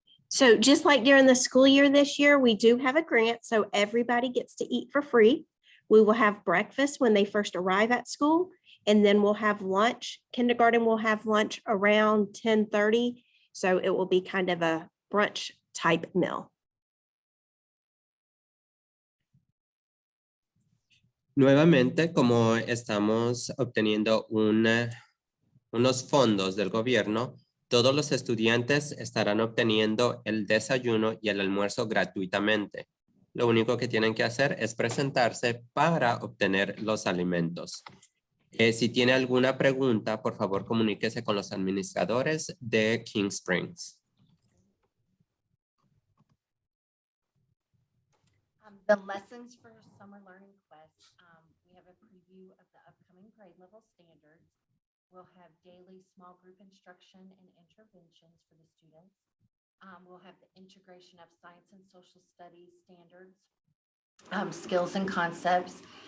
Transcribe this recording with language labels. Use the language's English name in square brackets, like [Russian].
[English] So just like during the school year this year, we do have a grant, so everybody gets to eat for free. We will have breakfast when they first arrive at school, and then we'll have lunch. Kindergarten will have lunch around 10:30, so it will be kind of a brunch type meal. [Spanish] Nuevamente, como estamos obteniendo unos fondos del gobierno, todos los estudiantes estarán obteniendo el desayuno y el almuerzo gratuitamente. Lo único que tienen que hacer es presentarse para obtener los alimentos. Si tiene alguna pregunta, por favor, comuníquese con los administradores de King Springs. [English] The lessons for Summer Learning Quest, we have a preview of the upcoming grade level standards. We'll have daily small group instruction and interventions for the students. We'll have the integration of science and social studies standards, skills and concepts.